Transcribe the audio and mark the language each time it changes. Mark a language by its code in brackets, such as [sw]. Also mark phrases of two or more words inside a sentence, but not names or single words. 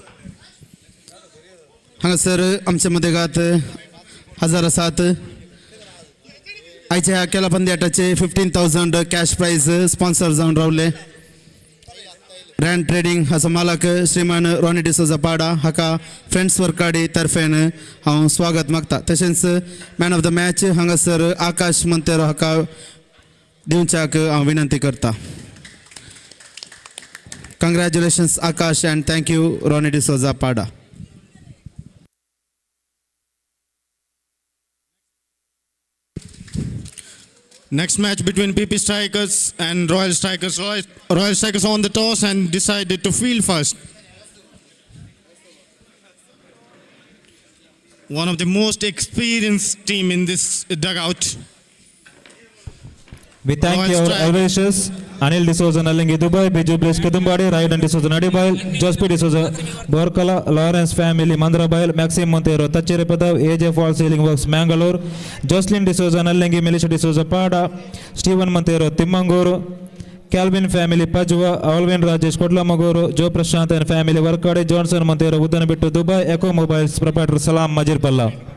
[kok] हांगा सर आमच्या मदेगात 1007 आयच्या ह्या केला पंद्याटाचे 15,000 [en] cash prize sponsor [kok] जावन रावले। रॅन ट्रेडिंग हाचो मालक श्रीमान रॉनी डिसोजा पाडा हाका फ्रेंड्स वर्काडी तर्फेन हांव स्वागत मागता। तशेंच [en] man of the match [kok] हांगासर आकाश मोंतेरो हाका दिवच्याक हांव विनंती करता। [en] Congratulations Akash and thank you Ronnie D'Souza Pada. Next match between PP Strikers and Royal Strikers. Royal Strikers won the toss and decided to field first. One of the most experienced team in this dugout. We thank Royal you our Strike. advisors Anil D'Souza Nalingi Dubai, Biju Bliss Kedumbadi, Raidan D'Souza Nadibail, Jospi D'Souza Borkala, Lawrence family Mandrabail, Maxim Montero Tachirepadav, AJ Fall Ceiling Works Mangalore, Jocelyn D'Souza Nalingi, Melissa D'Souza Pada, Stephen Montero Timmanguru, Calvin family Pajwa, Alvin Rajesh Kodlamaguru, Joe Prashant and family Vorkady, Johnson Montero Udanabittu Dubai, Echo Mobiles proprietor Salam Majir Palla.